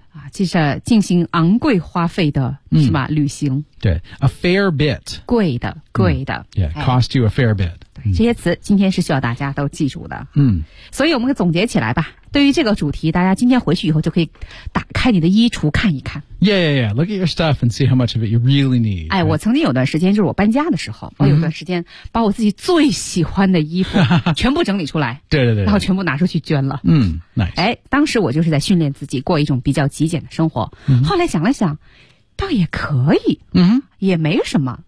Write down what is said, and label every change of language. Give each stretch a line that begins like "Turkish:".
Chinese: 啊，这是进行昂贵花费的、嗯、是吧？旅行。
English: 对 ，a fair bit，
Chinese: 贵的，贵的、
English: cost you a fair bit。
Chinese: 这些词今天是需要大家都记住的。嗯，所以我们总结起来吧。对于这个主题，大家今天回去以后就可以打开你的衣橱看一看。
English: Yeah. Look at your stuff and see how much of it you really need.
Chinese: 哎、
English: right?
Chinese: ，我曾经有段时间，就是我搬家的时候，我有段时间把我自己最喜欢的衣服全部整理出来。对对对。然后全部拿出去捐了。
English: Nice.
Chinese: 哎，当时我就是在训练自己过一种比较极简的生活。嗯、后来想了想，倒也可以。嗯。也没什么。